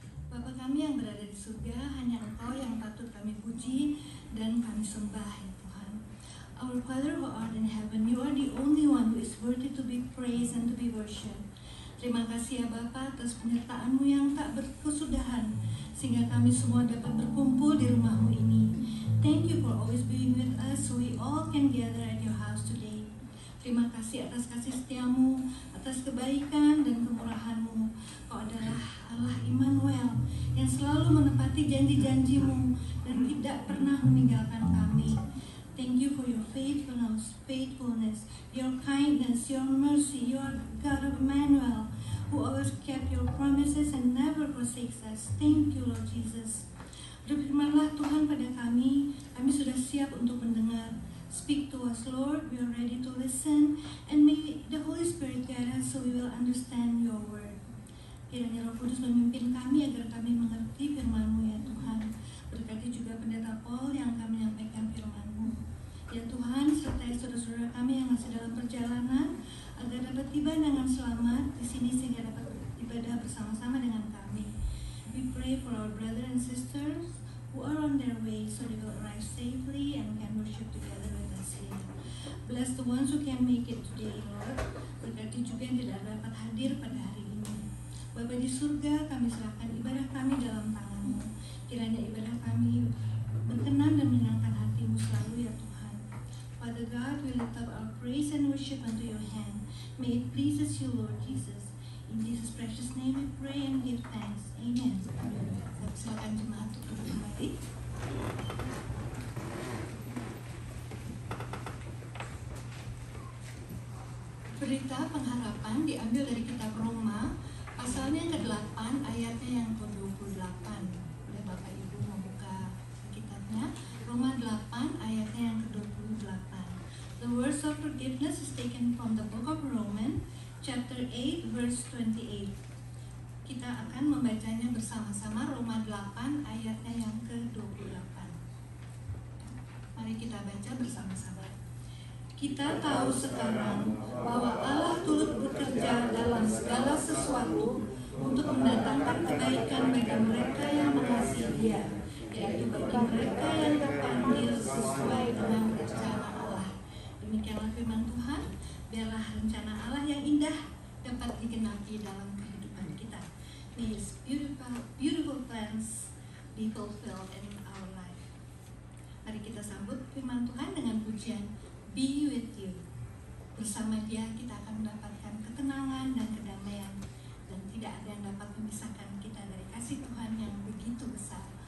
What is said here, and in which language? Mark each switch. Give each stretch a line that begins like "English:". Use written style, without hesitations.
Indonesian: Bapa kami yang berada di surga, hanya Engkau yang patut kami puji dan kami sembah ya Tuhan.
English: Our Father who art in heaven, you are the only one who is worthy to be praised and to be worshipped.
Indonesian: Terima kasih ya Bapa atas penyertaan-Mu yang tak berkesudahan, sehingga kami semua dapat berkumpul di rumah-Mu ini.
English: Thank you for always being with us so we all can gather at your house today.
Indonesian: Terima kasih atas kasih setia-Mu, atas kebaikan dan kemurahan-Mu. Kau adalah Allah Immanuel yang selalu menepati janji-janji-Mu dan tidak pernah meninggalkan kami.
English: Thank you for your faithfulness, your kindness, your mercy. You are God of Emmanuel, who always kept your promises and never forsakes us. Thank you, Lord Jesus.
Indonesian: Berfirmanlah Tuhan pada kami sudah siap untuk mendengar.
English: Speak to us, Lord, we are ready to listen, and may the Holy Spirit guide us so we will understand your word.
Indonesian: Kiranya Roh Kudus memimpin kami agar kami mengerti firman-Mu ya Tuhan. Berkati juga Pendeta Paul yang akan menyampaikan firman-Mu. Ya Tuhan, sertai saudara-saudara kami yang masih dalam perjalanan agar dapat tiba dengan selamat di sini sehingga dapat ibadah bersama-sama dengan kami.
English: We pray for our brothers and sisters who are on their way so they will arrive safely and can worship together with us here. Bless the ones who can make it today, Lord.
Indonesian: Berkati juga yang tidak dapat hadir pada hari ini. Bapa di surga, kami serahkan ibadah kami dalam tangan-Mu. Kiranya ibadah kami berkenan dan menyenangkan hati-Mu selalu ya Tuhan.
English: Father God, we lift up our praise and worship unto your hand. May it pleases you, Lord Jesus. In Jesus' precious name we pray and give thanks. Amen.
Indonesian: Silakan jemaat untuk duduk kembali. Berita pengharapan diambil dari kitab Roma, pasalnya yang ke-8, ayatnya yang ke-28. Boleh Bapak Ibu membuka kitabnya. Roma 8, ayatnya yang ke-28.
English: The words of forgiveness is taken from the book of Romans, chapter 8, verse 28.
Indonesian: Kita akan membacanya bersama-sama. Roma 8 ayatnya yang ke-28. Mari kita baca bersama-sama. Kita tahu sekarang bahwa Allah turut bekerja dalam segala sesuatu untuk mendatangkan kebaikan bagi mereka yang mengasihi Dia, yaitu bagi mereka yang dipanggil sesuai dengan rencana Allah. Demikianlah firman Tuhan. Biarlah rencana Allah yang indah dapat digenapi dalam kehidupan kita.
English: These beautiful plans be fulfilled in our life.
Indonesian: Mari kita sambut firman Tuhan dengan pujian Be with you. Bersama Dia kita akan mendapatkan ketenangan dan kedamaian, dan tidak ada yang dapat memisahkan kita dari kasih Tuhan yang begitu besar.